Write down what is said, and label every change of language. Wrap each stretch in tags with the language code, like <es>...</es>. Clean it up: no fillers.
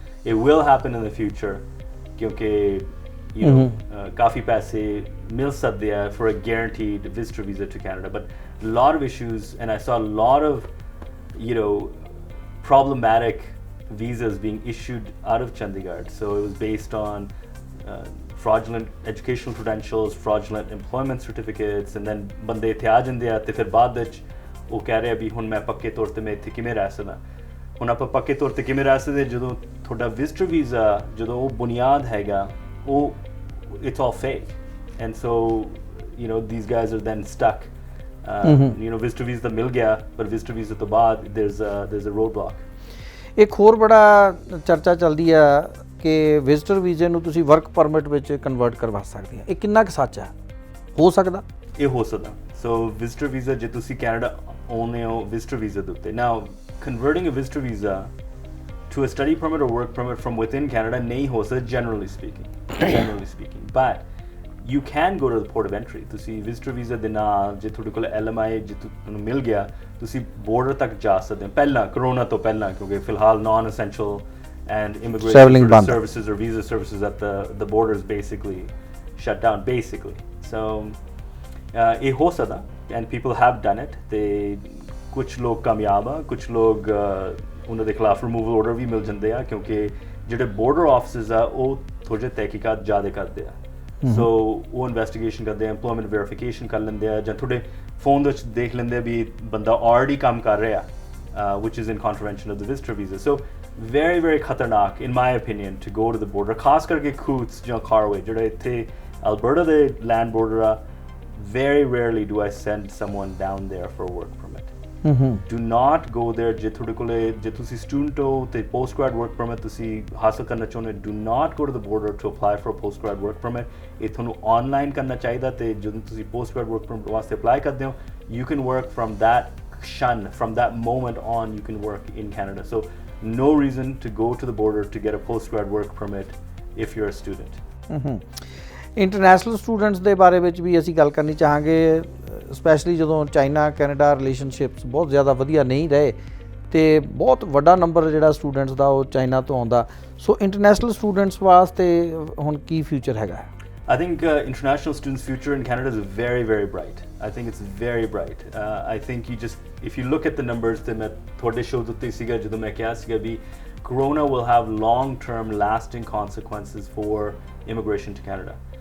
<en>It will happen in the future. Kyunki, you know,</en> <pa>kafi paise mil sakde hai</pa> <en>for a guaranteed visitor visa to Canada. But a lot of issues, and I saw a lot of, you know, problematic visas being issued out of Chandigarh. So it was based on fraudulent educational credentials, fraudulent employment certificates, and then</en> <pa>bande ਇੱਥੇ ਆ ਜਾਂਦੇ ਆ ਤੇ ਫਿਰ ਬਾਅਦ ਵਿੱਚ ਉਹ ਕਹਿ ਰਿਹਾ ਵੀ ਹੁਣ ਮੈਂ ਪੱਕੇ ਤੌਰ ਤੇ ਮੈਂ ਇੱਥੇ ਕਿਵੇਂ ਰਹਿ ਸਕਦਾ। ਹੁਣ ਆਪਾਂ ਪੱਕੇ ਤੌਰ ਤੇ ਕਿਵੇਂ ਰਹਿ ਸਕਦੇ ਜਦੋਂ ਤੁਹਾਡਾ ਵਿਜ਼ਟਰ ਵੀਜ਼ਾ, ਜਦੋਂ ਉਹ ਬੁਨਿਆਦ ਹੈਗਾ, ਉਹ</pa> <en>it's all fake, and so you know these guys are then stuck</en> <pa>visitor visa ਮਿਲ ਗਿਆ ਪਰ visitor visa ਤੋਂ ਬਾਅਦ</pa> <en>there's a roadblock.</en> <pa>ਇੱਕ ਹੋਰ ਬੜਾ ਚਰਚਾ ਚੱਲਦੀ ਆ ਕਿ ਵਿਜ਼ਟਰ ਵੀਜ਼ੇ ਨੂੰ ਤੁਸੀਂ ਵਰਕ ਪਰਮਿਟ ਵਿੱਚ ਕਨਵਰਟ ਕਰਵਾ ਸਕਦੇ ਆ, ਇਹ ਕਿੰਨਾ ਕੁ ਸੱਚ ਆ? ਹੋ ਸਕਦਾ? ਇਹ ਹੋ ਸਕਦਾ। ਸੋ ਵਿਜ਼ਟਰ ਵੀਜ਼ਾ ਜੇ ਤੁਸੀਂ ਕੈਨੇਡਾ ਆਉਂਦੇ ਹੋ ਵਿਜ਼ਟਰ ਵੀਜ਼ਾ ਦੇ ਉੱਤੇ,</pa> <en>now converting a visitor visa to a study permit or work permit from within Canada</en> <pa>ਨਹੀਂ ਹੋ ਸਕਦਾ</pa> <en>generally speaking but you can go to the port of entry.</en> <pa>ਤੁਸੀਂ ਵਿਜ਼ਟਰ ਵੀਜ਼ਾ ਦੇ ਨਾਲ ਜੇ ਤੁਹਾਡੇ ਕੋਲ LMI ਜੇ ਤੁਹਾਨੂੰ ਮਿਲ ਗਿਆ ਤੁਸੀਂ border ਤੱਕ ਜਾ ਸਕਦੇ ਹੋ ਪਹਿਲਾਂ ਕਰੋਨਾ ਤੋਂ ਪਹਿਲਾਂ, ਕਿਉਂਕਿ ਫਿਲਹਾਲ</pa> <en>non essential and immigration services or visa services at the borders basically shut down basically. So</en> <pa>ਇਹ ਹੋ ਸਕਦਾ</pa> <en>and people have done it.</en> <pa>ਤੇ ਕੁਝ ਲੋਕ ਕਾਮਯਾਬ ਆ, ਕੁਝ ਲੋਕ ਉਹਨਾਂ ਦੇ ਖਿਲਾਫ ਰਿਮੂਵਲ ਆਰਡਰ ਵੀ ਮਿਲ ਜਾਂਦੇ ਆ ਕਿਉਂਕਿ ਜਿਹੜੇ ਬਾਰਡਰ ਆਫਿਸਰਸ ਆ ਉਹ ਥੋੜੇ ਤਹਿਕੀਕਾਤ ਜ਼ਿਆਦਾ ਕਰਦੇ ਆ। ਸੋ ਉਹ ਇਨਵੈਸਟੀਗੇਸ਼ਨ ਕਰਦੇ ਆ, ਐਮਪਲੋਇਮੈਂਟ ਵੈਰੀਫਿਕੇਸ਼ਨ ਕਰ ਲੈਂਦੇ ਆ ਜਾਂ ਤੁਹਾਡੇ ਫੋਨ ਦੇ ਵਿੱਚ ਦੇਖ ਲੈਂਦੇ ਆ ਵੀ ਬੰਦਾ ਆਲਰੇਡੀ ਕੰਮ ਕਰ ਰਿਹਾ</pa> <en>which is in contravention of the visitor visa. So very very</en> <pa>ਖਤਰਨਾਕ</pa> <en>in my opinion to go to the border,</en> <pa>ਖਾਸ ਕਰਕੇ ਕੂਟਸ ਜਾਂ ਕਾਰਵੇ ਜਿਹੜੇ ਇੱਥੇ ਅਲਬਰਟਾ ਦੇ ਲੈਂਡ ਬਾਰਡਰ ਆ।</pa> <en>Very rarely do I send someone down there for a work permit. Do not go there</en> <pa>ਜੇ ਤੁਹਾਡੇ ਕੋਲੇ ਜੇ ਤੁਸੀਂ ਸਟੂਡੈਂਟ ਹੋ ਤੇ ਪੋਸਟ ਗ੍ਰੈਡ ਵਰਕ ਪਰਮਿਟ ਤੁਸੀਂ ਹਾਸਲ ਕਰਨਾ ਚਾਹੁੰਦੇ ਹੋ,</pa> <en>do not go to the border to apply for a post grad work permit.</en> <pa>ਇਹ ਤੁਹਾਨੂੰ ਆਨਲਾਈਨ ਕਰਨਾ ਚਾਹੀਦਾ ਤੇ ਜਦੋਂ ਤੁਸੀਂ ਪੋਸਟ ਗ੍ਰੈਡ ਵਰਕ ਪਰਮਿਟ ਵਾਸਤੇ ਅਪਲਾਈ ਕਰਦੇ ਹੋ</pa> <en>you can work from that moment on you can work in Canada. So no reason to go to the border to get a post grad work permit if you're a student.</en> <pa>International students ਦੇ ਬਾਰੇ ਵਿੱਚ ਵੀ ਅਸੀਂ ਗੱਲ ਕਰਨੀ ਚਾਹਾਂਗੇ, specially ਜਦੋਂ China Canada relationships ਬਹੁਤ ਜ਼ਿਆਦਾ ਵਧੀਆ ਨਹੀਂ ਰਹੇ ਤੇ ਬਹੁਤ ਵੱਡਾ ਨੰਬਰ ਜਿਹੜਾ ਸਟੂਡੈਂਟਸ ਦਾ ਉਹ ਚਾਈਨਾ ਤੋਂ ਆਉਂਦਾ। ਸੋ ਇੰਟਰਨੈਸ਼ਨਲ ਸਟੂਡੈਂਟਸ ਵਾਸਤੇ ਹੁਣ ਕੀ ਫਿਊਚਰ ਹੈਗਾ?</pa> <en>I think international students' future in Canada is very, very bright. I think it's very bright. I think if you look at the numbers,</en> <pa>ਤੇ ਮੈਂ ਤੁਹਾਡੇ ਸ਼ੋਅ ਉੱਤੇ ਸੀਗਾ ਜਦੋਂ ਮੈਂ ਕਿਹਾ ਸੀਗਾ ਵੀ</pa> <en>Corona will have long-term lasting consequences for immigration to Canada.</en>